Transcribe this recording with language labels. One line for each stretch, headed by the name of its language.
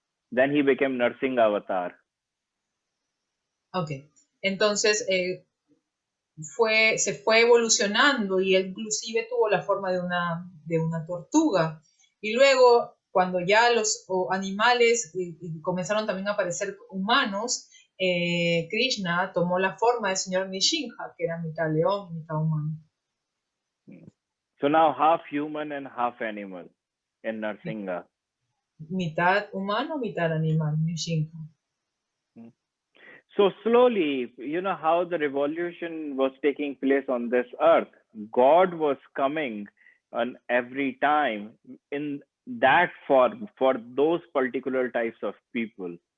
English: Then he became Narsingha Avatar.
Spanish: Okay, entonces se fue evolucionando y él inclusive tuvo la forma de una tortuga. Y luego, cuando ya los animales comenzaron también a aparecer humanos, Krishna tomó la forma del señor Nishinja, que era mitad león y mitad humano.
English: So now half human and half animal in Narsingha.
Spanish: Mitad humano, mitad animal, Nishinja.
English: So slowly, you know how the revolution was taking place on this earth. God was coming on every time in that form for those particular types of people.